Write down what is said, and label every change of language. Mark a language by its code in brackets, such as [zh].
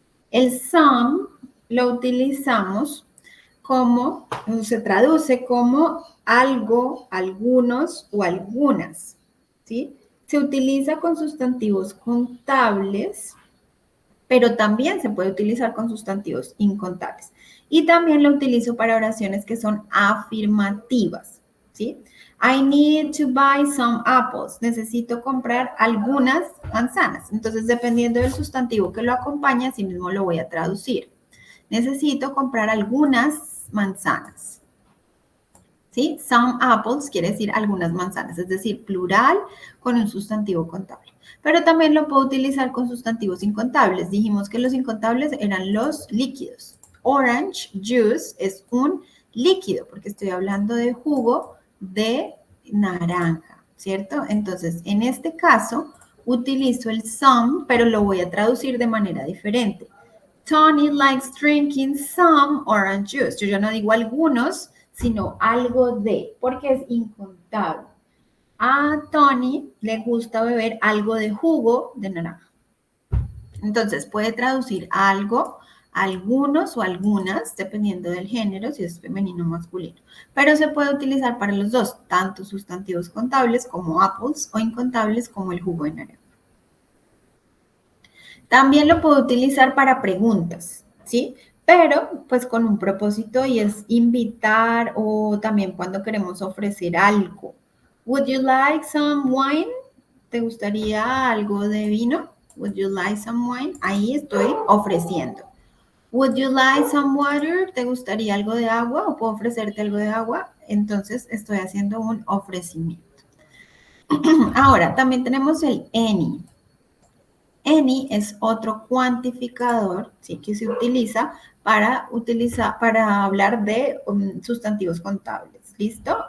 [es] El some lo utilizamos como, se traduce como algo, algunos o algunas, ¿sí? Se utiliza con sustantivos contables pero también se puede utilizar con sustantivos incontables. Y también lo utilizo para oraciones que son afirmativas, ¿sí? [en] I need to buy some apples. [es] Necesito comprar algunas manzanas. Entonces, dependiendo del sustantivo que lo acompaña, así mismo lo voy a traducir. Necesito comprar algunas manzanas. ¿Sí? Some apples quiere decir algunas manzanas, es decir, plural con un sustantivo contable. Pero también lo puedo utilizar con sustantivos incontables. Dijimos que los incontables eran los líquidos. Orange juice es un líquido, porque estoy hablando de jugo de naranja, ¿cierto? Entonces, en este caso, utilizo el some, pero lo voy a traducir de manera diferente. [en] Tony likes drinking some orange juice. [es] Yo ya no digo algunos, sino algo de, porque es incontable. A Tony le gusta beber algo de jugo de naranja. Entonces, puede traducir algo, algunos o algunas, dependiendo del género, si es femenino o masculino. Pero se puede utilizar para los dos, tanto sustantivos contables como apples o incontables como el jugo de naranja. También lo puedo utilizar para preguntas, ¿sí? Pero pues con un propósito y es invitar o también cuando queremos ofrecer algo. [en] Would you like some wine? [es] ¿Te gustaría algo de vino? [en] Would you like some wine? Ahí estoy ofreciendo. Would you like some water? [es] ¿Te gustaría algo de agua o puedo ofrecerte algo de agua? Entonces estoy haciendo un ofrecimiento. Ahora, también tenemos el any. Any es otro cuantificador, ¿sí? Que se utiliza para hablar de sustantivos contables, ¿listo?